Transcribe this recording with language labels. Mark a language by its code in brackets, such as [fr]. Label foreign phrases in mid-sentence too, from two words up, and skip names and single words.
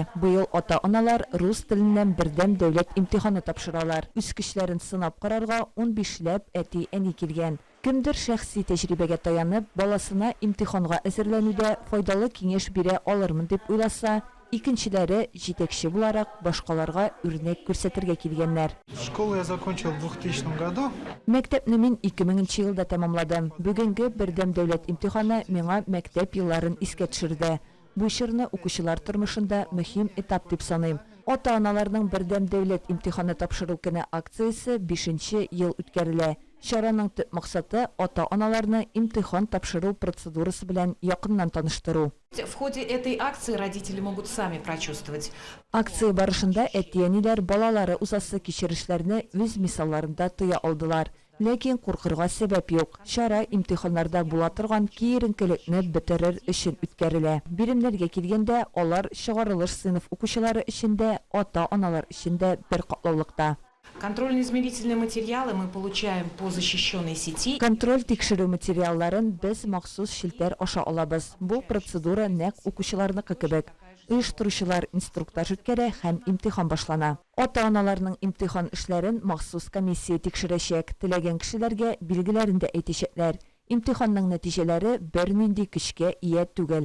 [tt] Быел ата-аналар рус теленнән бердәм дәүләт имтиханы тапшыралар. Үз көчләрен сынап карарга 15ләп әти-әни килгән. Кемдер шәхси тәҗрибәгә таянып, баласына имтиханга әзерләнүдә файдалы киңәш бирә алырмын дип уйласа, икенчеләре җитәкче буларак башкаларга үрнәк күрсәтергә килгәннәр. [ru] Школу я закончил в 2000 году. [tt] Мәктәпне мин 2000 елда тәмамладым. Бүгенге бердәм дәүләт имтиханы миңа мәктәп елларын искә төшерде. Бу чорны укучылар тормышында мөһим этап дип саныйм. Ата-аналарның бердәм дәүләт имтиханы тапшыру көне акциясе 5нче ел үткәрелә. Чараның төп максаты ата-аналарны имтихан тапшыру процедурасы белән якыннан таныштыру. [ru] В ходе этой акции родители могут сами прочувствовать. [tt] Акция барышында әти-әниләр балалары узасы кичерешләрне үз мисалларында тоя алдылар. Ләкин куркырга сәбәп юк. Чара имтиханнарда була торган киеренкелекне бетерер өчен үткәрелә. Биремнәргә килгәндә, алар чыгарылыш сыйныф укучылары өчен дә, ата-аналар өчен дә бер катлаулыкта. [ru] Контрольно-измерительные материалы мы получаем по защищенной сети. [tt] Контроль тикшерү материалларын без махсус шилтәр аша алабыз. Бу процедура нәкъ укучыларныкы кебек. Оештыручылар инструктаж үткәрә һәм имтихан башлана. Ата-аналарның имтихан эшләрен махсус комиссия тикшерәчәк. Теләгән кешеләргә билгеләрен дә әйтәчәкләр. Имтиханның нәтиҗәләре бернинди көчкә ия түгел.